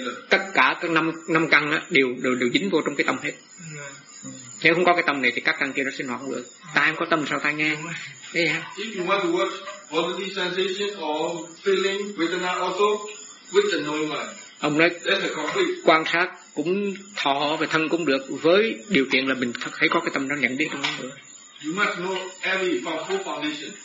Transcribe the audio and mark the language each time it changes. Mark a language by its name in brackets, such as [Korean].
[Vietnamese] Tất cả các năm căn á đều dính vô trong cái tâm hết. Nếu không có cái tâm này thì các căn kia nó sinh hoạt không được. Ta không có tâm sao ta nghe? Thế hả? [English] If you want to work positive sensation or feeling with an also with the knowing mind. [Vietnamese] Ông nói [English] that's a complete. [Vietnamese] Quan sát cũng thọ và thân cũng được với điều kiện là mình thấy có cái tâm đang nhận biết trong đó nữa. [English] You must know every from full foundation.